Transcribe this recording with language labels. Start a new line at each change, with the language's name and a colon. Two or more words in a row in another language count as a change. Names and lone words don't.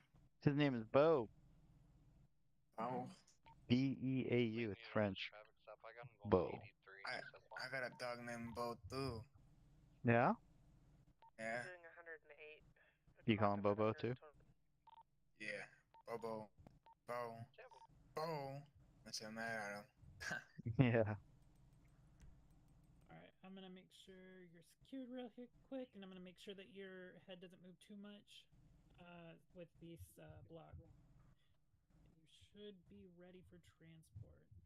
English: His name is Bo. Oh, Beau. It's French. Bo. I got a dog named Bo too. Yeah. Yeah. Doing 108. You call him Bobo too? Yeah. Bobo. Bo. Bo. What's the matter at him? Yeah. Alright, I'm gonna make sure you're secured real quick, and I'm gonna make sure that your head doesn't move too much with this block. You should be ready for transport.